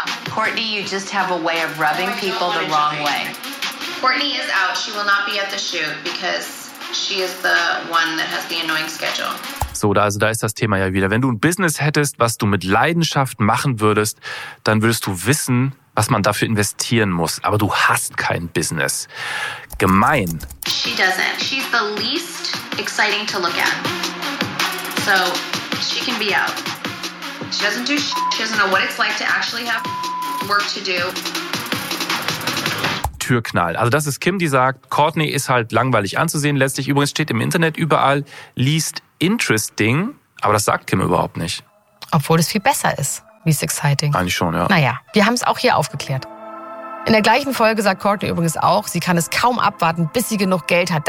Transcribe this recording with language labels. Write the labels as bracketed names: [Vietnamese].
[English] Kourtney, you just have a way of rubbing people the wrong way. Kourtney is out. She will not be at the shoot because she is the one that has the annoying schedule. [German] So, da ist das Thema ja wieder. Wenn du ein Business hättest, was du mit Leidenschaft machen würdest, dann würdest du wissen, was man dafür investieren muss. Aber du hast kein Business. Gemein. [English] She doesn't. She's the least exciting to look at. So, she can be out. She doesn't do shit. She doesn't know what it's like to actually have work to do. [German] Türknall. Also das ist Kim, die sagt, Kourtney ist halt langweilig anzusehen. Letztlich übrigens steht im Internet überall, [English] least interesting, [German] aber das sagt Kim überhaupt nicht. Obwohl es viel besser ist. [English] Least Exciting. [German] Eigentlich schon, ja. Naja, wir haben es auch hier aufgeklärt. In der gleichen Folge sagt Courtney übrigens auch, sie kann es kaum abwarten, bis sie genug Geld hat.